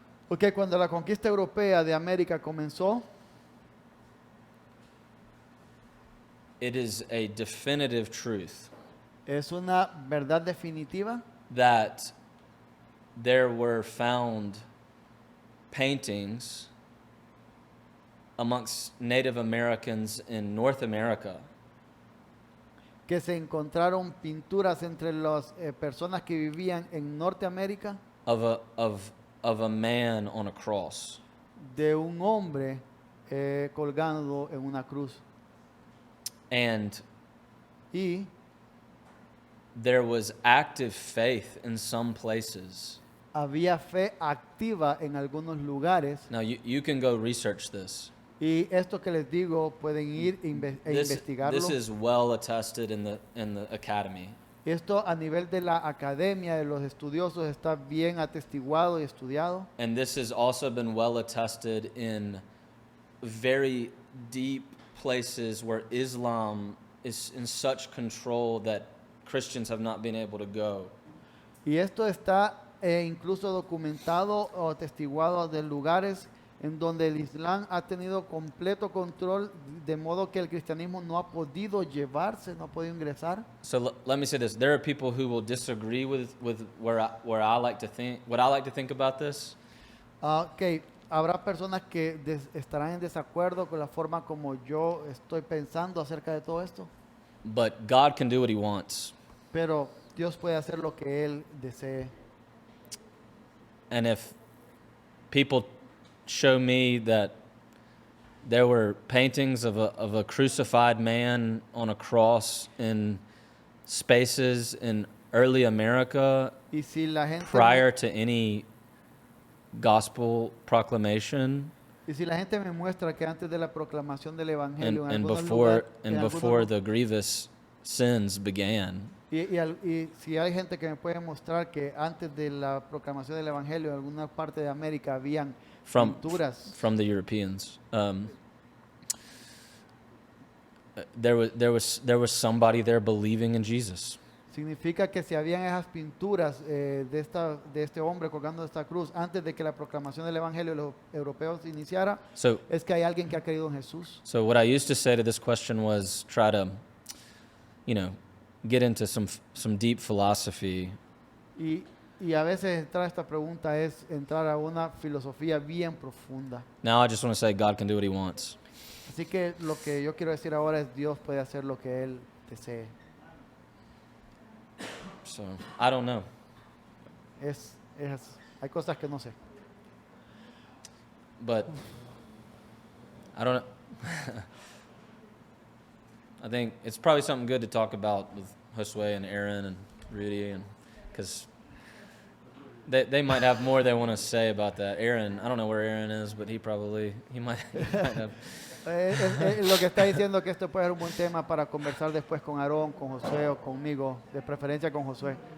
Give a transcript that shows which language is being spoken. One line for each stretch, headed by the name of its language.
Spanish: Ok, cuando la conquista europea de América comenzó,
English: it is a definitive truth
Spanish: es una verdad definitiva
English: that there were found paintings amongst Native Americans in North America
Spanish: que se encontraron pinturas entre las personas que vivían en Norteamérica
English: of a man on a cross.
Spanish: de un hombre colgando en una cruz.
English: And
Spanish: Y
English: there was active faith in some places.
Spanish: había fe activa en algunos lugares.
English: Now you can go research this.
Spanish: Y esto que les digo, pueden ir investigarlo.
English: This is well attested in the academy.
Spanish: Esto a nivel de la academia, de los estudiosos, está bien atestiguado y estudiado.
English: And this has also been well attested in very deep places where Islam is in such control that Christians have not been able to go.
Spanish: Y esto está incluso documentado o atestiguado de lugares en donde el Islam ha tenido completo control, de modo que el cristianismo no ha podido llevarse, no ha podido ingresar.
English: So let me say this: there are people who will disagree with where I like to think what I like to think about this.
Spanish: Ok, habrá personas que estarán en desacuerdo con la forma como yo estoy pensando acerca de todo esto,
English: But God can do what He wants,
Spanish: pero Dios puede hacer lo que Él desee.
English: and if people show me that there were paintings of a crucified man on a cross in spaces in early America
Spanish: Y si la gente
English: prior to any gospel proclamation
Spanish: Y si la gente me muestra que antes de la proclamación del evangelio en
English: and
Spanish: algunos
English: before
Spanish: lugar- en algunos
English: before
Spanish: lu-
English: the grievous sins began.
Spanish: Y si hay gente que me puede mostrar que antes de la proclamación del Evangelio en alguna parte de América habían
English: From
Spanish: pinturas.
English: from the Europeans. There was somebody there believing in Jesus.
Spanish: Significa que si habían esas pinturas de este hombre colgando de esta cruz antes de que la proclamación del Evangelio de los europeos iniciara,
English: So
Spanish: es que hay alguien que ha creído en Jesús.
English: so what I used to say to this question was try to, get into some deep philosophy.
Spanish: Y a veces entrar a esta pregunta es entrar a una filosofía bien profunda.
English: Now I just want to say God can do what He wants.
Spanish: Así que lo que yo quiero decir ahora es Dios puede hacer lo que Él desee.
English: So I don't know.
Spanish: Hay cosas que no sé.
English: But I don't know. I think it's probably something good to talk about with Josue and Aaron and Rudy, and because they might have more they want to say about that. Aaron, I don't know where Aaron is, but he might have.
Spanish: Lo que está diciendo que esto puede ser un buen tema para conversar después con Aarón, con Josué o conmigo, de preferencia con Josué.